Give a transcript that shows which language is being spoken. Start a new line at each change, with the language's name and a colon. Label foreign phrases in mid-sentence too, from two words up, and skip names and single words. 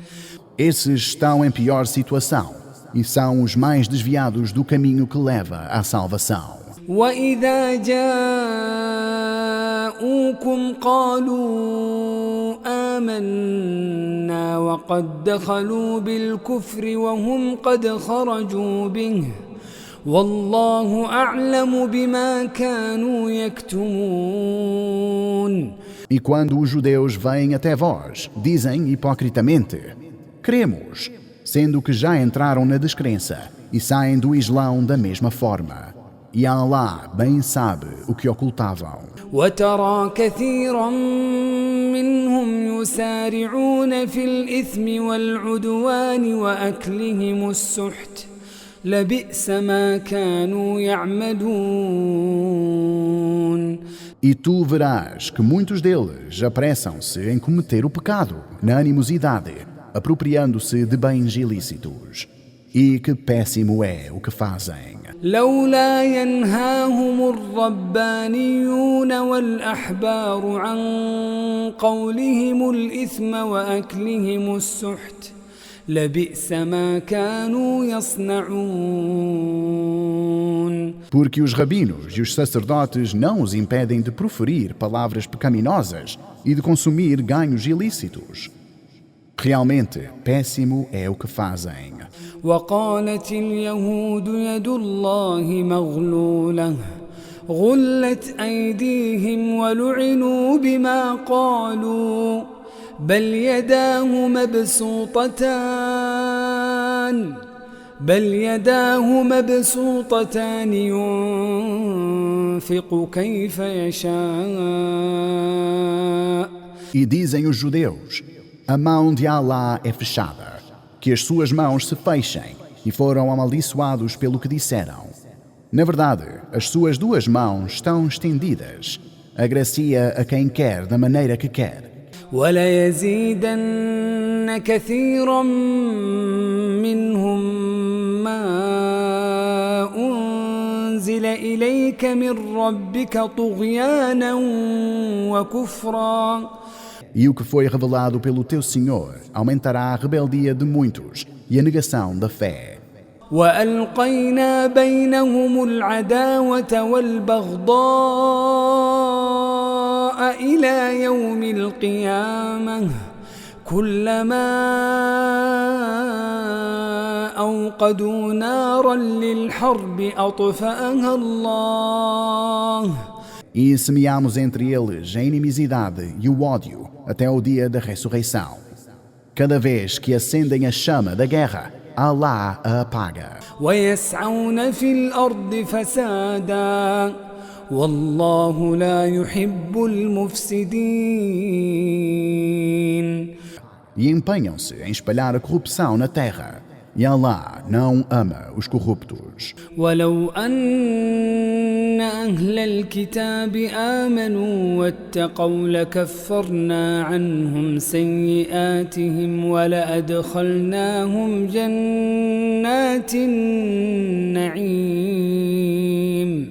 Portuguese: Esses estão em pior situação e são os mais desviados do caminho que leva à salvação.
Arabic: وإذا جاءوكم قالوا آمنا وقد دخلوا بالكفر وهم قد خرجوا به والله أعلم بما كانوا يكتمون.
Portuguese: E quando os judeus vêm até vós, dizem hipocritamente: cremos, sendo que já entraram na descrença e saem do Islão da mesma forma. E Allah bem sabe o que ocultavam.
Arabic: وترى كثيرا منهم يسارعون في الإثم والعدوان وأكلهم السحت لبئس ما كانوا يعملون.
Portuguese: E tu verás que muitos deles apressam-se em cometer o pecado na animosidade, apropriando-se de bens ilícitos. E que péssimo é o que fazem.
Arabic: لولا ينهاهم الربانيون والأحبار عن قولهم الإثم وأكلهم السحت لبئس ما كانوا يصنعون.
Portuguese: Porque os rabinos e os sacerdotes não os impedem de proferir palavras pecaminosas e de consumir ganhos ilícitos. Realmente, péssimo é o que fazem.
Arabic: وقالت اليهود يد الله مغلولة غلت أيديهم ولعنوا بما قالوا بل يداه مبسوطتان ينفق كيف يشاء.
Portuguese: E dizem os judeus: a mão de Alá é fechada, que as suas mãos se fechem, e foram amaldiçoados pelo que disseram. Na verdade, as suas duas mãos estão estendidas, agracia a quem quer da maneira que quer.
Arabic: وَلَيَزِيدَنَّ كَثِيرًا مِّنْهُمْ مَا أُنزِلَ إِلَيْكَ مِنْ رَبِّكَ طُغْيَانًا وَكُفْرًا.
Portuguese: E o que foi revelado pelo teu Senhor aumentará a rebeldia de muitos e a negação da fé.
Arabic: وَأَلْقَيْنَا بَيْنَهُمُ الْعَدَاوَةَ وَالْبَغْضَاءَ إِلَى يَوْمِ الْقِيَامَةِ كُلَّمَا أَوْقَدُوا نَارًا لِلْحَرْبِ أَطْفَأَهَا اللَّهُ.
Portuguese: E semeamos entre eles a inimizade e o ódio até o dia da ressurreição. Cada vez que acendem a chama da guerra, Allah a apaga.
Arabic: ويسعون في الأرض فسادا والله لا يحب المفسدين.
Portuguese: E empenham-se em espalhar a corrupção na terra. E Allah não ama os corruptos.
Arabic: ولو أن أهل الكتاب آمنوا واتقوا لكفرنا عنهم سيئاتهم ولأدخلناهم جنات النعيم.